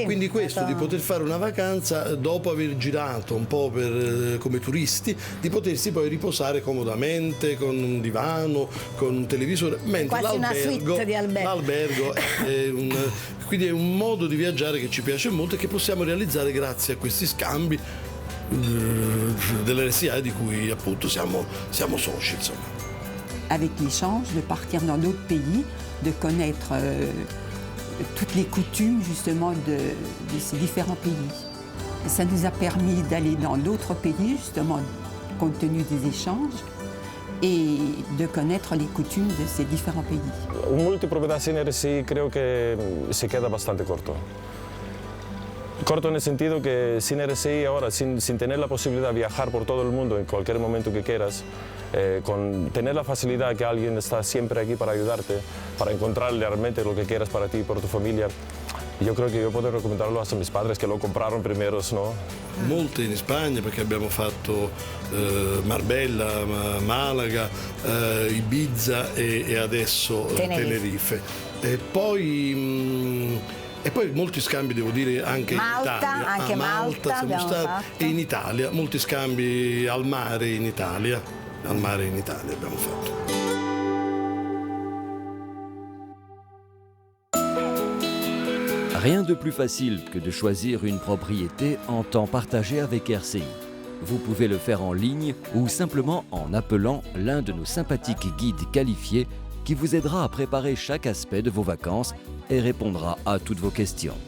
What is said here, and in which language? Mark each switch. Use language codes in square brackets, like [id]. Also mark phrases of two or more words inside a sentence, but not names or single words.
[it] quindi questo di poter fare una vacanza dopo aver girato un po' come turisti, di potersi poi riposare comodamente con un divano, con un televisore, mentre quasi una suite di l'albergo quindi è un modo di viaggiare che ci piace molto e che possiamo realizzare grazie a questi scambi dell'RCI di cui appunto siamo soci, insomma. [fr] Avec l'échange, de partir dans d'autres pays, de connaître toutes les coutumes justement de ces différents pays. Et ça nous a permis d'aller dans d'autres pays justement compte tenu des échanges e de connaître les coutumes de ces différents pays. [es] Un multipropiedad sin RCI creo que se queda bastante corto. Corto en el sentido que sin RCI ahora, sin tener la posibilidad de viajar por todo el mundo en cualquier momento que quieras, con tener la facilidad que alguien está siempre aquí para ayudarte, para encontrar realmente lo que quieras para ti y por tu familia, yo creo que yo puedo recomendarlo hasta a mis padres que lo compraron primeros, ¿no? [it] Molte in Spagna perché abbiamo fatto Marbella, Malaga, Ibiza e adesso Tenerife. E poi molti scambi, devo dire, anche Malta, in Italia. Anche Malta siamo stati, fatto. E in Italia, molti scambi al mare in Italia. Al mare in Italia abbiamo fatto. [fr] Rien de plus facile que de choisir une propriété en temps partagé avec RCI. Vous pouvez le faire en ligne ou simplement en appelant l'un de nos sympathiques guides qualifiés qui vous aidera à préparer chaque aspect de vos vacances et répondra à toutes vos questions.